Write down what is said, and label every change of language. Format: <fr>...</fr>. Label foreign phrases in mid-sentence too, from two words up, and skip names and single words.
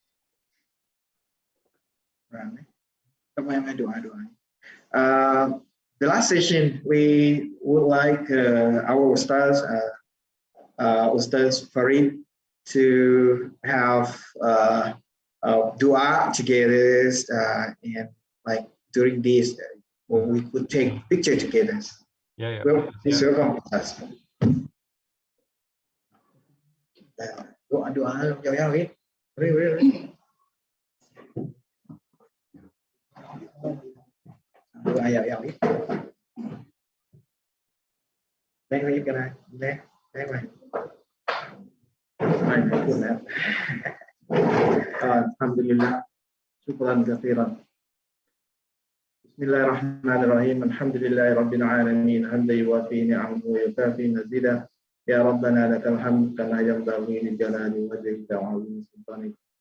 <en>The last session, we would like our Ustaz, Ustaz Farid, to have dua together, and like during this, we could take picture together. Yeah. Well, please welcome us.</en> <ms>Doa jauh-jauh ya. Doa jauh-jauh ya.</ms> <vi>Đây là cái này. Đây này.</vi> <ar>Alhamdulillah. شكرا كثيرا. بسم الله الرحمن الرحيم. الحمد لله رب العالمين. حمدا يوافي نعمه ويكافئ مزيده. يا ربنا لك الحمد كما ينبغي لجلال وجهك وعظيم سلطانك.</ar>